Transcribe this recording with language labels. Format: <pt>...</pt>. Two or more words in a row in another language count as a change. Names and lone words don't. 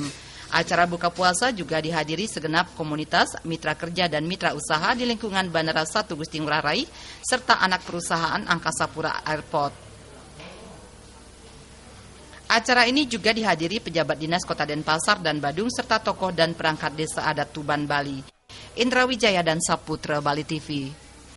<id>Acara buka puasa juga dihadiri segenap komunitas, mitra kerja dan mitra usaha di lingkungan Bandara 1 Gusti Ngurah Rai serta anak perusahaan Angkasa Pura Airport. Acara ini juga dihadiri pejabat dinas Kota Denpasar dan Badung serta tokoh dan perangkat desa adat Tuban, Bali. Indra Wijaya dan Saputra, Bali TV.</id>